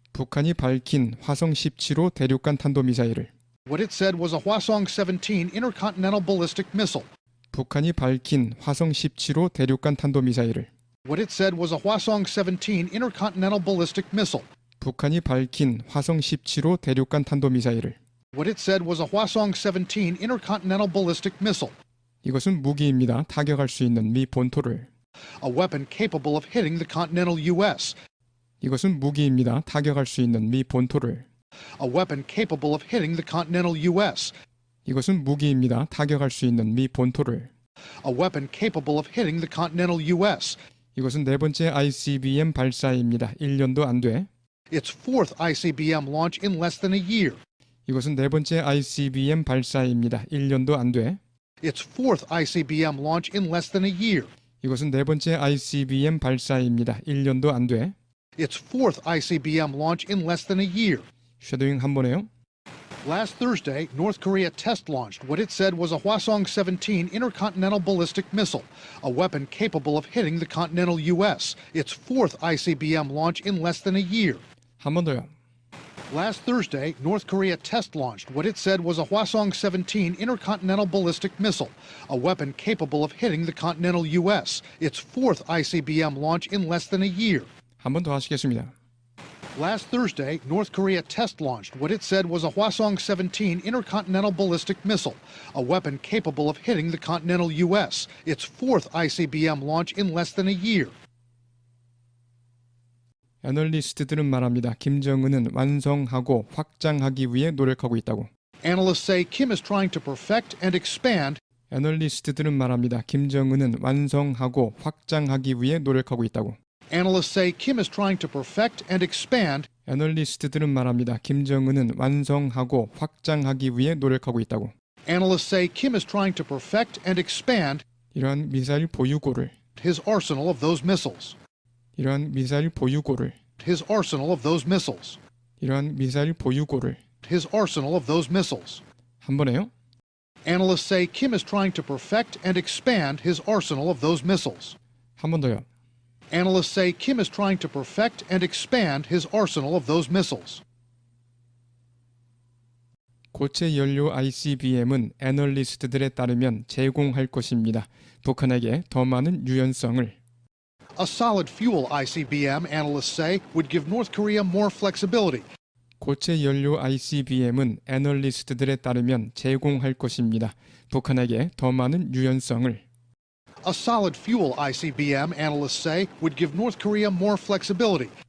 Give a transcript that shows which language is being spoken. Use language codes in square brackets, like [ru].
[ko] 북한이 밝힌 화성 17호 대륙간 탄도미사일을 [en] What it said was a Hwasong-17 intercontinental ballistic missile. [ko] 북한이 밝힌 화성 17호 대륙간 탄도미사일을 [en] What it said was a Hwasong-17 intercontinental ballistic missile. [ko] 북한이 밝힌 화성 17호 대륙간 탄도미사일을 [en] What it said was a Hwasong-17 intercontinental ballistic missile. [ko] 이것은 무기입니다. 타격할 수 있는 미 본토를 [en] A weapon capable of hitting the continental U.S. [ko] 이것은 무기입니다. 타격할 수 있는 미 본토를 [en] A weapon capable of hitting the continental U.S. [ko] 이것은 무기입니다. 타격할 수 있는 미 본토를 [en] A weapon capable of hitting the continental U.S. [ko] 이것은 네 번째 ICBM 발사입니다. 1년도 안 돼. [en] Its fourth ICBM launch in less than a year. [ko] 이것은 네 번째 ICBM 발사입니다. 1년도 안 돼. [en] Its fourth ICBM launch in less than a year. [ko] 이것은 네 번째 ICBM 발사입니다. 1년도 안 돼. [en] Its fourth ICBM launch in less than a year. [ko] 쉐도잉 한 번에요. [en] Last Thursday, North Korea test launched what it said was a Hwasong-17 intercontinental ballistic missile, a weapon capable of hitting the continental U.S., its fourth ICBM launch in less than a year. [ko] 한 번 더요. [en] Last Thursday, North Korea test launched what it said was a Hwasong-17 intercontinental ballistic missile, a weapon capable of hitting the continental U.S., its fourth ICBM launch in less than a year. [ko] 한 번 더 하시겠습니다. [en] Last Thursday, North Korea test launched what it said was a Hwasong-17 intercontinental ballistic missile, a weapon capable of hitting the continental U.S., its fourth ICBM launch in less than a year. [ko] 애널리스트들은 말합니다. 김정은은 완성하고 확장하기 위해 노력하고 있다고. [en] Analysts say Kim is trying to perfect and expand. [ko] 애널리스트들은 말합니다. 김정은은 완성하고 확장하기 위해 노력하고 있다고. [en] Analysts say Kim is trying to perfect and expand. [ko] 애널리스트들은 말합니다. 김정은은 완성하고 확장하기 위해 노력하고 있다고. [en] Analysts say Kim is trying to perfect and expand [ko] 이러한 미사일 보유고를 [en] his arsenal of those missiles. [ko] 이러한 미사일 보유고를 [en] His arsenal of those missiles. [ko] 이러한 미사일 보유고를 [en] His arsenal of those missiles. [ko] 한 번에요. [en] Analysts say Kim is trying to perfect and expand his arsenal of those missiles. [ko] 한 번 더요. [en] Analysts say Kim is trying to perfect and expand his arsenal of those missiles. [ko] 고체 연료 ICBM은 애널리스트들에 따르면 제공할 것입니다. 북한에게 더 많은 유연성을. [en] A solid fuel ICBM, analysts say, would give North Korea more flexibility. [ko] 고체 연료 ICBM은 애널리스트들에 따르면 제공할 것입니다. 북한에게 더 많은 유연성을. [en] A solid fuel ICBM, analysts say, would give North Korea more flexibility.